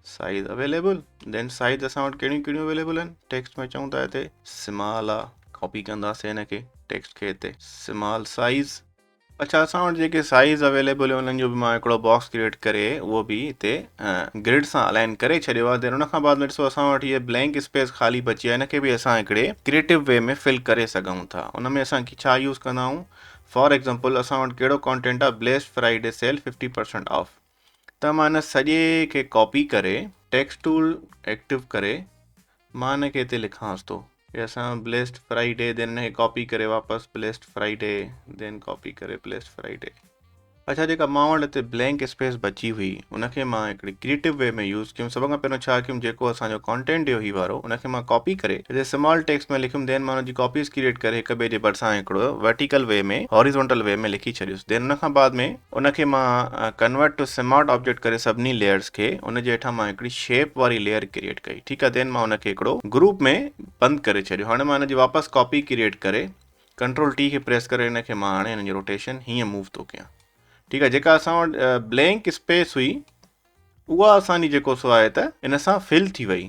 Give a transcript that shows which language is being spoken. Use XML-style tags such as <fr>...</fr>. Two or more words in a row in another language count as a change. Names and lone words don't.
<en>size available,</en> <sd>देन साइज़ असां वटि कहिड़ियूं कहिड़ियूं अवेलेबल आहिनि, टेक्स्ट में चऊं था हिते स्मॉल आहे, कॉपी कंदासीं हिनखे टेक्स्ट खे हिते</sd> <en>small size.</en> <sd>अच्छा, असां वटि जेके साइज़ अवेलेबल आहे उन्हनि जो बि मां हिकिड़ो बॉक्स क्रिएट करे उहो बि हिते ग्रिड सां अलाइन करे छॾियो आहे। देन उन खां बाद में ॾिसो असां वटि इहे</sd> <en>blank space</en> <sd>ख़ाली बची आहे, हिनखे बि असां हिकिड़े</sd> <en>creative way</en> <sd>में फिल करे सघूं था। उन में असां छा यूज़ कंदा आहियूं,</sd> <en>for example</en> <sd>असां वटि कहिड़ो कॉन्टेंट आहे,</sd> <en>Blessed Friday sale 50% off.</en> <sd>त मां हिन सॼे खे कॉपी करे</sd> <en>text tool active</en> <sd>करे मां हिनखे हिते लिखांसि थो कि असां</sd> <en>Blessed Friday,</en> <sd>देन हिनखे कॉपी करे वापसि</sd> <en>Blessed Friday,</en> <sd>देन कॉपी करे</sd> <en>Blessed Friday.</en> <sd>अच्छा, जेका मां वटि हिते</sd> <en>blank space</en> <sd>बची हुई उनखे मां हिकिड़ी</sd> <en>creative way</en> <sd>में यूज़ कयूं। सभ खां पहिरियों छा कयूं, जेको असांजो कॉन्टेंट हुयो ही वारो, उनखे मां कॉपी करे हिते</sd> <en>small text</en> <sd>में लिखियुमि। देन मां हुनजी कॉपीज़ क्रिएट करे हिक ॿिए जे भरिसां हिकिड़ो</sd> <en>vertical way</en> <sd>में,</sd> <en>horizontal way</en> <sd>में लिखी छॾियुसि। देन उन खां बाद में उनखे मां</sd> <en>convert to smart object</en> <sd>करे सभिनी लेयर्स खे उन जे हेठां मां हिकिड़ी शेप वारी लेयर क्रिएट कई। ठीकु आहे, देन मां उनखे हिकिड़ो ग्रुप में बंदि करे छॾियो। हाणे मां हिनजी वापसि कॉपी क्रिएट करे</sd> <en>Control T</en> <sd>खे प्रेस करे हिनखे मां हाणे हिनजी रोटेशन हीअं मूव थो कयां। ठीकु आहे, जेका असां वटि</sd> <en>blank space</en> <sd>हुई उहा असांजी जेको सो आहे त इन सां फिल थी वई।</sd>